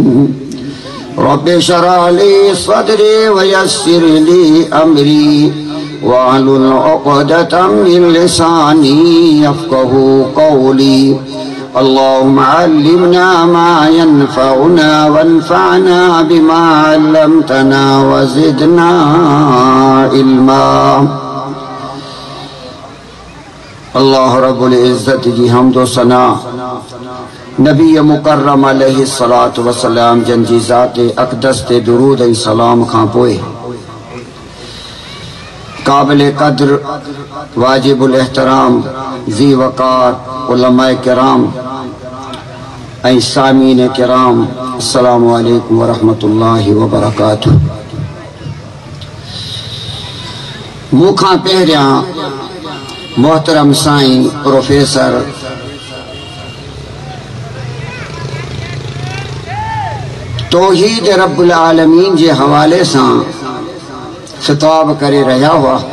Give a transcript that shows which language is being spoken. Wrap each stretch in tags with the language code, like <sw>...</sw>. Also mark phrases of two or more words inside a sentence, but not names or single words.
<ar>رب اشرح لي صدري ويسر لي أمري واحلل عقدة من لساني يفقهوا قولي. اللهم علمنا ما ينفعنا وانفعنا بما علمتنا وزدنا علما. الله رب العزة</ar> <sd>जी हम्दो सना</sd> <ar>النبي المكرم عليه الصلاة والسلام</ar> <sd>जन जी ज़ात अक़दस ते दुरूद ऐं सलाम खां पोइ काबिल क़द्र वाजिबुल एहतराम ज़ी वक़ार उलमाए किराम ऐं सामीन किराम</sd> <ar>السلام عليكم ورحمة الله وبركاته.</ar> <sd>मूंखां पहिरियां मोहतरम साईं प्रोफेसर तौहीद</sd> <ar>رب العالمين</ar> <sd>जे हवाले सां खिताब करे रहा हुआ।</sd>